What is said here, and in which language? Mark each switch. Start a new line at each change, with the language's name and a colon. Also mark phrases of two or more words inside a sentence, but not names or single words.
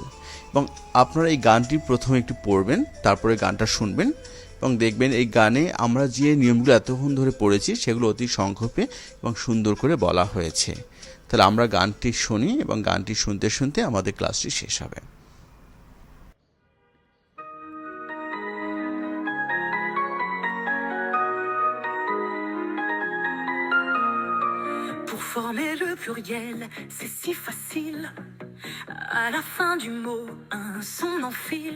Bangla: এবং আপনারা এই গানটি প্রথমে একটু পড়বেন, তারপরে গানটা শুনবেন এবং দেখবেন এই গানে আমরা যে নিয়মগুলো এতক্ষণ ধরে পড়েছি সেগুলো অতি সংক্ষেপে এবং সুন্দর করে বলা হয়েছে। তাহলে আমরা গানটি শুনি এবং গানটি শুনতে শুনতে আমাদের ক্লাসটি শেষ হবে।
French: Pour former le pluriel, c'est si facile. À la fin du mot, un son enfile.